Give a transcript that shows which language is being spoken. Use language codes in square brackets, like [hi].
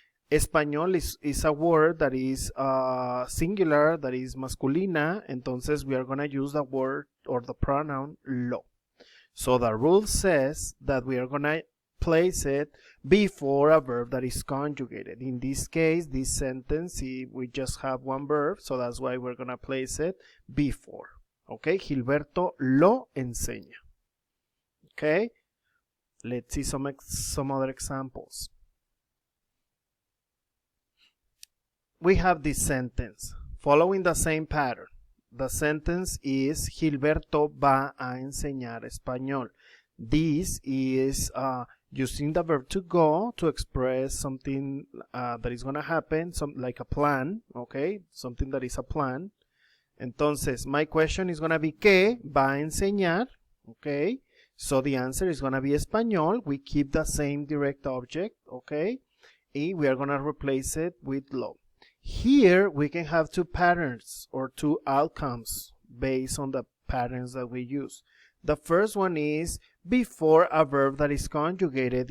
[en] Español is a word that is singular, that is masculina, entonces we are going to use the word or the pronoun lo. So the rule says that we are going to place it before a verb that is conjugated. In this case, this sentence, we just have one verb, so that's why we're going to place it before. [es] Okay, Gilberto lo enseña. [en] Okay, let's see some other examples. We have this sentence following the same pattern. The sentence is Gilberto va a enseñar español. This is using the verb to go to express something that is going to happen, like a plan, okay? Something that is a plan. Entonces, my question is going to be ¿qué va a enseñar? Okay? So the answer is going to be español. We keep the same direct object, okay? And we are going to replace it with lo. Here we can have two patterns or two outcomes based on the patterns that we use. The first one is before a verb that is conjugated.